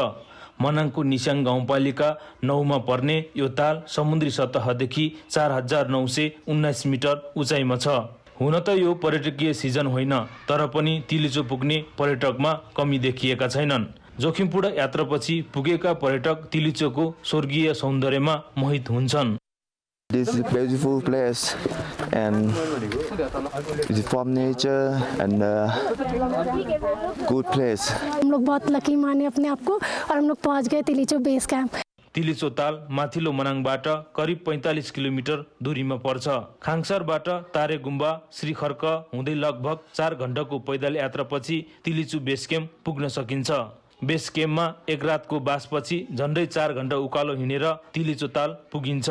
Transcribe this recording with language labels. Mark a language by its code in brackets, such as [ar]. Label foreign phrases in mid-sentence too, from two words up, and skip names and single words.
[ne] मनाङको निस्याङ गाउँपालिका 9 मा पर्ने यो ताल समुद्री सतहदेखि 4919 मिटर उचाइमा छ। हुन त यो पर्यटकीय सिजन होइन, तर पनि तिलिचो पुग्ने पर्यटकमा कमी देखिएका छैनन्। जोखिमपूर्ण यात्रापछि पुगेका पर्यटक तिलिचोको स्वर्गीय सौन्दर्यमा मोहित हुन्छन्। [en] This is a beautiful place and it's from nature and good place. [hi] हम लोग बहुत लकी माने अपने आप को और हम लोग पहुंच गए तिलिचो बेस कैंप। [ne] तिलिचो ताल माथिल्लो मनाङबाट करिब 45 किलोमिटर दूरीमा पर्छ। खाङसरबाट तारे गुम्बा श्रीखर्क हुँदै लगभग 4 घण्टाको पैदल यात्रापछि तिलिचो बेस क्याम्प पुग्न सकिन्छ। बेस क्याम्पमा एक रातको बासपछि झन्डै 4 घण्टा उकालो हिँडेर तिलिचो ताल पुगिन्छ।